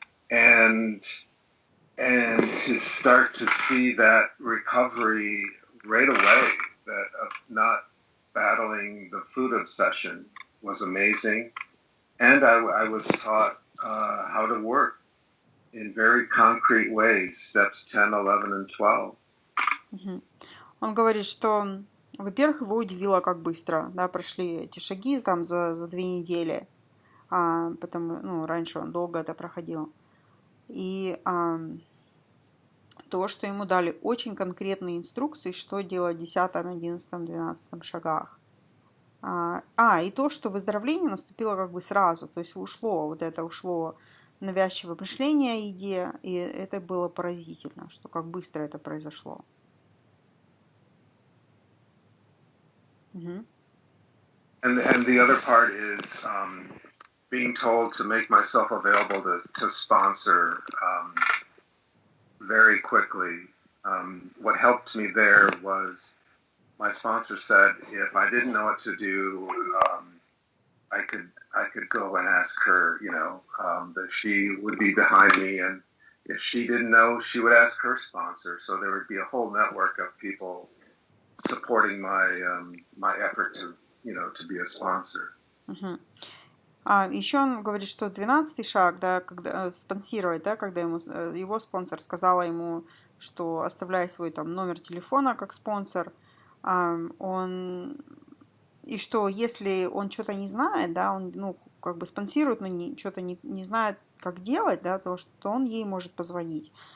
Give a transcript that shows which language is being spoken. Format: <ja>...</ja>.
<en>And to start to see that recovery right away, that of not battling the food obsession, was amazing. And I was taught how to work in very concrete ways, steps 10, 11, and 12.</en> <ru>Он говорит, что, во-первых, его удивило, как быстро, да, прошли эти шаги там за 2 недели, потому, раньше он долго это проходил. И то, что ему дали очень конкретные инструкции, что делать в 10, 11, 12 шагах. И то, что выздоровление наступило как бы сразу, то есть ушло навязчивое мышление о еде, и это было поразительно, что как быстро это произошло.</ru> <en>And the other part is being told to make myself available to sponsor very quickly. What helped me there was my sponsor said if I didn't know what to do, I could go and ask her, that she would be behind me, and if she didn't know, she would ask her sponsor. So there would be a whole network of people supporting my effort to be a sponsor.</en> <ru>Еще он говорит, что 12-й шаг, да, когда спонсировать, да, когда его спонсор сказала ему, что оставляй свой там номер телефона как спонсор, и что если он что-то не знает, да, он, как бы спонсирует, но что-то не знает, как делать, да, то что он ей может позвонить.</ru>